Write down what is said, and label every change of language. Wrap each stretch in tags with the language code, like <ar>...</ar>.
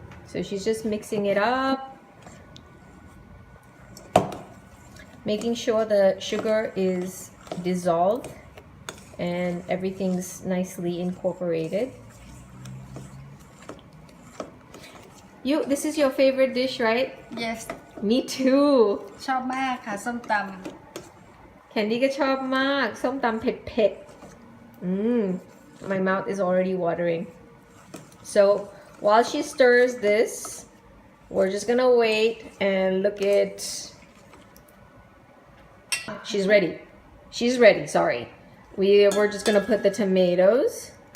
<en>So she's just mixing it up, making sure the sugar is dissolved and everything's nicely incorporated. This is your favorite dish, right? yes Me too.</en> <th>ชอบมากค่ะส้มต Candy ก็ชอบมากส้มตำเผ็ดๆ</th> <en>My mouth is already watering. So while she stirs this, we're just gonna wait and look at. She's ready. She's ready. Sorry. We're just gonna put the tomatoes.</en>